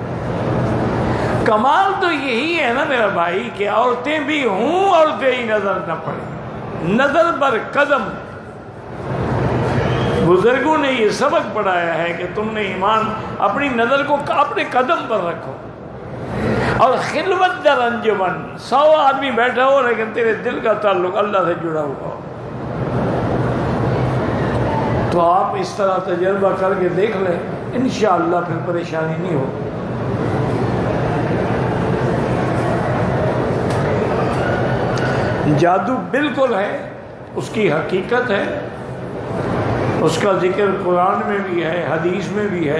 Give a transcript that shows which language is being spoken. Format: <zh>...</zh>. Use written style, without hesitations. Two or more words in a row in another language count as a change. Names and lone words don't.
<ur>کمال تو یہی ہے نا میرا بھائی کہ عورتیں بھی ہوں، عورتیں ہی نظر نہ پڑے،</ur> <fa>نظر بر قدم۔</fa> <ur>بزرگوں نے یہ سبق پڑھایا ہے کہ تم نے ایمان اپنی نظر کو اپنے قدم پر رکھو، اور</ur> <fa>خلوت در انجمن،</fa> <ur>100 آدمی بیٹھا ہو لیکن تیرے دل کا تعلق اللہ سے جڑا ہوا ہو۔ تو آپ اس طرح تجربہ کر کے دیکھ لیں، انشاءاللہ پھر پریشانی نہیں ہو۔ جادو بالکل ہے، اس کی حقیقت ہے، اس کا ذکر قرآن میں بھی ہے، حدیث میں بھی ہے۔</ur>